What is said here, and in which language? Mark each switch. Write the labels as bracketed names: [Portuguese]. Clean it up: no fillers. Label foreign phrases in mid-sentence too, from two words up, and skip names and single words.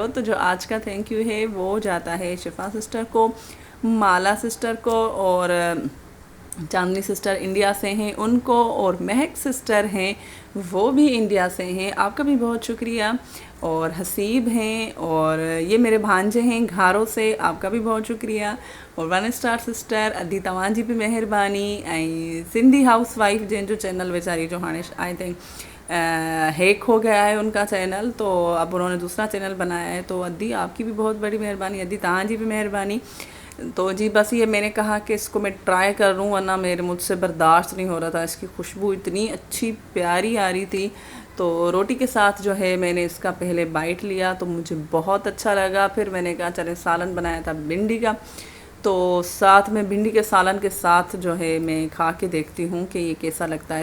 [Urdu] تو جو آج کا [English] thank you [Urdu] ہے وہ جاتا ہے شفا سسٹر کو، مالا سسٹر کو، اور چاندنی سسٹر انڈیا سے ہیں ان کو، اور مہک سسٹر ہیں وہ بھی انڈیا سے ہیں، آپ کا بھی بہت شکریہ. اور حسیب ہیں، اور یہ میرے بھانجے ہیں گھاروں سے، آپ کا بھی بہت شکریہ. [Sindhi] और 1 स्टार सिस्टर अदी तव्हांजी भी मेहरबानी। ऐं सिंधी हाउस वाइफ जंहिंजो चैनल वेचारी जो हाणे [English] I think [Urdu] ہیک ہو گیا ہے ان کا چینل، تو اب انہوں نے دوسرا چینل بنایا ہے. تو ادی آپ کی بھی بہت بڑی مہربانی, [Sindhi] अदी तव्हांजी भी मेहरबानी। [Urdu] تو جی بس یہ میں نے کہا کہ اس کو میں ٹرائی کر لوں، ورنہ میرے مجھ سے برداشت نہیں ہو رہا تھا. اس کی خوشبو اتنی اچھی پیاری آ رہی تھی۔ تو روٹی کے ساتھ جو ہے میں نے اس کا پہلے بائٹ لیا تو مجھے بہت اچھا لگا. پھر میں نے کہا چلے سالن بنایا تھا بھنڈی کا، تو ساتھ میں بھنڈی کے سالن کے ساتھ جو ہے میں کھا کے دیکھتی ہوں کہ یہ کیسا لگتا ہے.